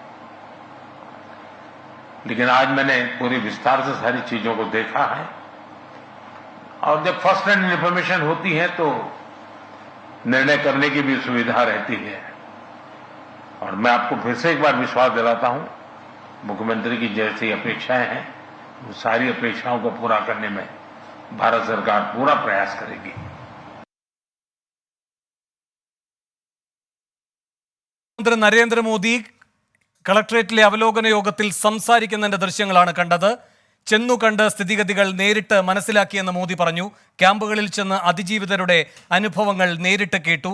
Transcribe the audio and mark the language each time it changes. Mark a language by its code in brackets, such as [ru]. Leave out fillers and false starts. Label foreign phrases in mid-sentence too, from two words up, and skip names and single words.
[hi] लेकिन आज मैंने पूरी विस्तार से सारी चीजों को देखा है, और जब [en] first hand information [hi] होती है तो निर्णय करने की भी सुविधा रहती है। और मैं आपको फिर से एक बार विश्वास दिलाता हूं, मुख्यमंत्री की जैसी अपेक्षाएं हैं, वो सारी अपेक्षाओं को पूरा करने में भारत सरकार पूरा प्रयास करेगी। [ml] പ്രധാനമന്ത്രി നരേന്ദ്രമോദി കളക്ടറേറ്റിലെ അവലോകന യോഗത്തിൽ സംസാരിക്കുന്നതിന്റെ ദൃശ്യങ്ങളാണ് കണ്ടത്. ചെന്നുകണ്ട് സ്ഥിതിഗതികൾ നേരിട്ട് മനസ്സിലാക്കിയെന്ന് മോദി പറഞ്ഞു. ക്യാമ്പുകളിൽ ചെന്ന് അതിജീവിതരുടെ അനുഭവങ്ങൾ നേരിട്ട് കേട്ടു.